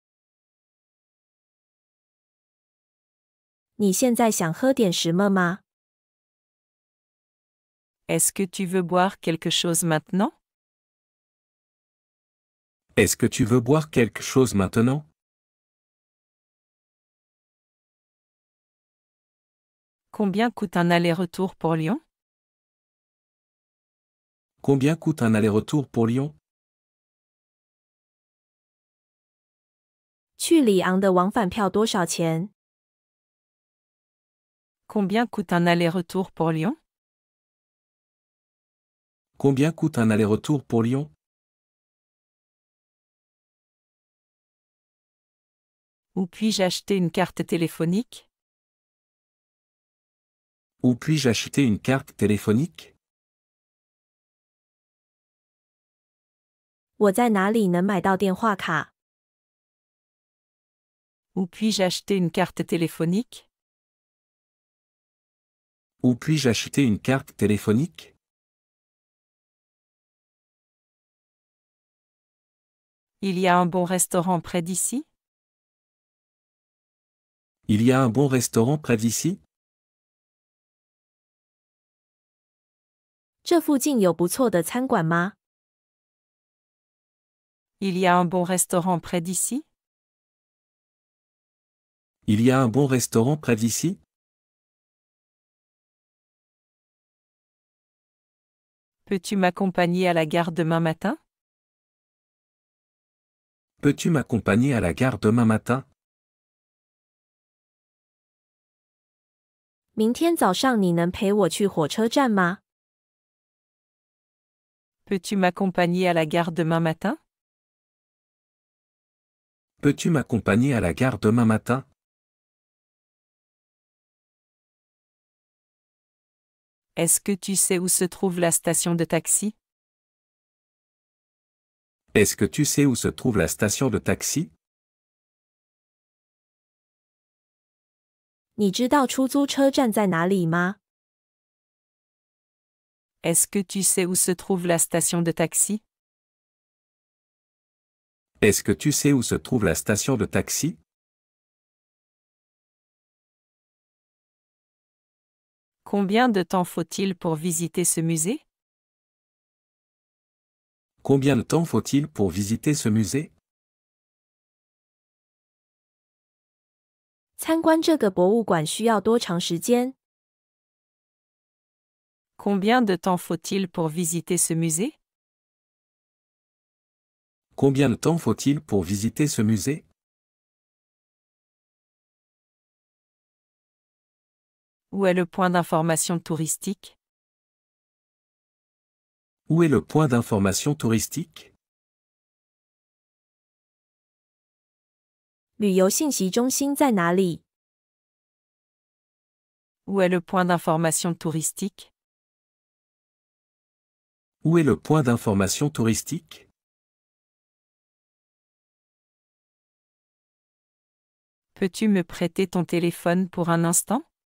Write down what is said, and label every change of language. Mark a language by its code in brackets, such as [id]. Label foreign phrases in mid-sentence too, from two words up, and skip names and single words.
[zh] 你现在想喝点什么吗？ [fr] Est-ce que tu veux boire quelque chose maintenant? Est-ce que tu veux boire quelque chose maintenant? Combien coûte un aller-retour pour Lyon? Combien coûte un aller-retour pour Lyon? [zh] 去里昂的往返票多少钱？ [fr] Combien coûte un aller-retour pour Lyon? Combien coûte un aller-retour pour Lyon? Où puis-je acheter une carte téléphonique? Où puis-je acheter une carte téléphonique? [zh] 我在哪里能买到电话卡？ [fr] Où puis-je acheter une carte téléphonique? Où puis-je acheter une carte téléphonique? Il y a un bon restaurant près d'ici? Il y a un bon restaurant près d'ici? [zh] 这附近有不错的餐馆吗？ [fr] Il y a un bon restaurant près d'ici? Il y a un bon restaurant près d'ici? Peux-tu m'accompagner à la gare demain matin? Peux-tu m'accompagner à la gare demain matin? [zh] 明天早上你能陪我去火车站吗？ [fr] Peux-tu m'accompagner à la gare demain matin? Peux-tu m'accompagner à la gare demain matin? Est-ce que tu sais où se trouve la station de taxi? Est-ce que tu sais où se trouve la station de taxi? [zh] 你知道出租车站在哪里吗？ [fr] Est-ce que tu sais où se trouve la station de taxi? Est-ce que tu sais où se trouve la station de taxi? Combien de temps faut-il pour visiter ce musée? Combien de temps faut-il pour visiter ce musée? [zh] 参观这个博物馆需要多长时间？ [fr] Combien de temps faut-il pour visiter ce musée? Combien de temps faut-il pour visiter ce musée? Où est le point d'information touristique? Où est le point d'information touristique? [zh] 旅游信息中心在哪里？ [fr] Où est le point d'information touristique? Où est le point d'information touristique? Peux-tu me prêter ton téléphone pour un instant?